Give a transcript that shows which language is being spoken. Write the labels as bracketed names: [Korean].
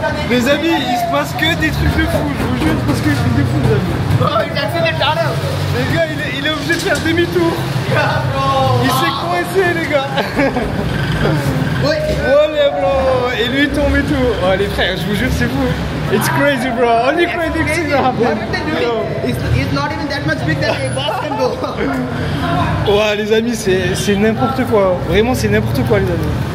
[French] Les amis, il se passe que des trucs de fou, je vous jure, il se passe que des trucs de fou les amis. Le gars il est obligé de faire demi-tour. Il s'est coincé les gars. Ouais bro. Et lui il tombe et tout. Oh les frères, je vous jure c'est fou. [English] It's crazy bro. Only crazy things happen. It's not even that much big that a boss can go. [French] Ouais les amis, c'est n'importe quoi. Vraiment c'est n'importe quoi les amis.